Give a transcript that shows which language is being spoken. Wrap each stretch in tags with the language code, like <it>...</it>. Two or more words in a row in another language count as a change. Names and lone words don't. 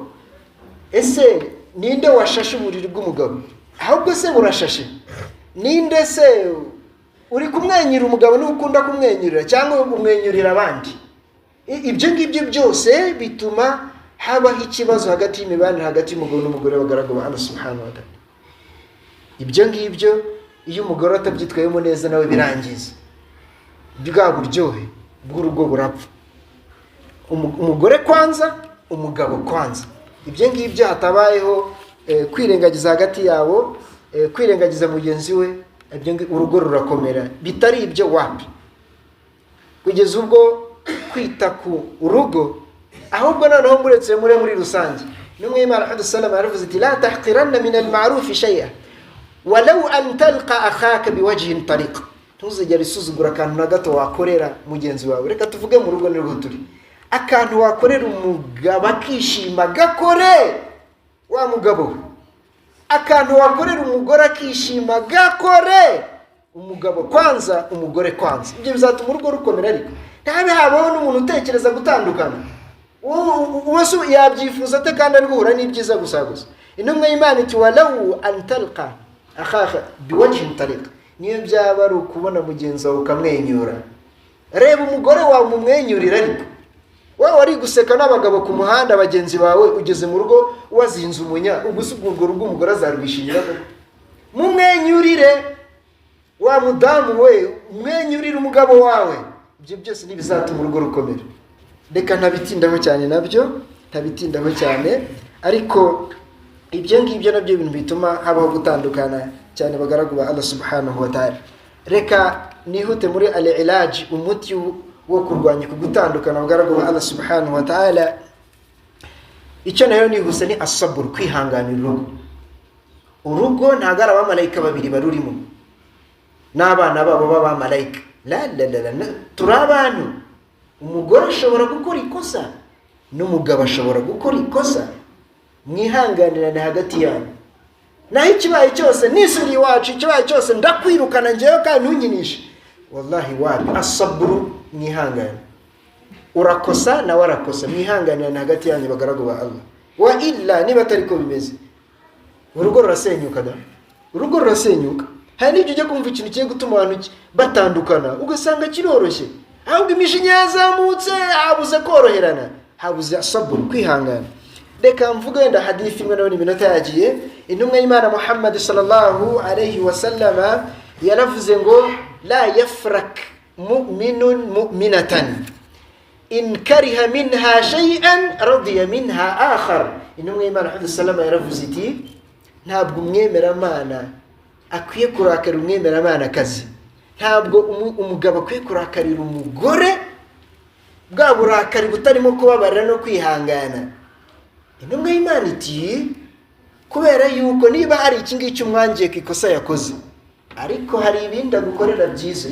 <rw>Ese ninde washashe uburiri bw'umugabo? Ahubwo se urashashe? Ninde se uri kumwenyura umugabo n'ukunda kumwenyurira cyangwa umwenyurira abandi? Ibyo ngibyo byose bituma habaho ikibazo hagati y'imibanire hagati y'umugabo n'umugore bagaragu ba</rw> <ar>الله سبحانه وتعالى.</ar> <rw>Ibyo ngibyo iyo umugore atabyitwayemo neza nawe birangiza bwa buryohe bw'urugo burapfa. Umugore kwanza, umugabo kwanza. Ibyo ngibyo hatabayeho kwirengagiza hagati yabo, kwirengagiza mugenzi we, urugo rurakomera. Bitari ibyo wapi, kugeza ubwo kwita ku urugo, ahubwo noneho muretse muri rusange. N'umwe Imana</rw> <ar>محمد صلى الله عليه وسلم ati لا تحقرن من المعروف شيئا ولو أن تلقى أخاك بوجه طلق.</ar> <rw>Ntuzigere isuzugura akantu na gato wakorera mugenzi wawe. Reka tuvuge mu rugo nirwo turi, akantu wakorera umugabo akishima gakore wa mugabo, akantu wakorera umugore akishima gakore umugabo kwanza, umugore kwanza. Ibyo bizatuma urugo rukomera. Ariko ntabe habaho n'umuntu utekereza gutandukana. Uwese yabyifuza ate kandi ari guhura n'ibyiza gusa. Intumwa y'Imana iti</rw> <ar>ولو أن تلقى أخاك بوجه طلق.</ar> <rw>Niyo byaba ari ukubona mugenzi wawe ukamwenyura, reba umugore wawe umumwenyurira. Ariko wowe wari guseka n'abagabo ku muhanda bagenzi bawe, ugeze mu rugo wazinze umunya, ubusubwo rugo umugore azarwishimira. Mumwenyurire wa mudamu we, umwenyurire umugabo wawe. Ibyo byose nibizatuma urugo rukomera. Reka ntabitindaho cyane nabyo, ntabitindaho cyane. Ariko ibyo ngibyo nabyo ibintu bituma habaho gutandukana cyane bagaragu ba</rw> <ar>الله سبحانه وتعالى.</ar> <rw>Reka nihute muri al-ilaj, umuti wo kurwanya kugutandukana bagaragu ba</rw> <ar>الله سبحانه وتعالى.</ar> <rw>Icyo nayo nihuse ni asabur, kwihanganira urugo. Urugo ntago ari abamarayika babiri barurimo n'abana babo b'abamarayika. La turi abantu. Umugore ashobora gukora ikosa n'umugabo ashobora gukora ikosa. Mwihanganirane hagati yanyu. Naho ikibaye cyose nisuri iwacu, ikibaye cyose ndakwirukana ngewe kandi ntunyinishe, wallahi wapi. Asaburu, mwihangane. Urakosa na warakosa, mwihanganirane hagati yanyu bagaragu ba Allah.</rw> <ar>وإلا</ar> <rw>niba atari ko bimeze, urugo rurasenyuka da. Urugo rurasenyuka. Hari n'ibyo ujya kumva ikintu kigiye gutuma abantu batandukana ugasanga kiroroshye, ahubwo imishinya yazamutse, habuze koroherana, habuze asaburu, kwihangana. Reka mvuga wenda hadithi imwe nayo iminota yagiye. Intumwa y'Imana</rw> <ar>محمد صلى الله عليه وسلم</ar> <rw>yaravuze ngo</rw> <ar>لا يفرك مؤمن مؤمنة إن كره منها شيئا رضي منها آخر.</ar> <rw>Intumwa y'Imana Muhammad sallallahu yaravuze iti ntabwo umwemeramana akwiye kurakarira umwemeramana kazi. Ntabwo umugabo akwiye kurakarira umugore bwa burakari butarimo kubabarira no kwihangana. Intumwa y'Imana iti kubera yuko niba hari iki ngiki umwangiye kikosa yakoze, ariko hari ibindi agukorera byiza.</rw>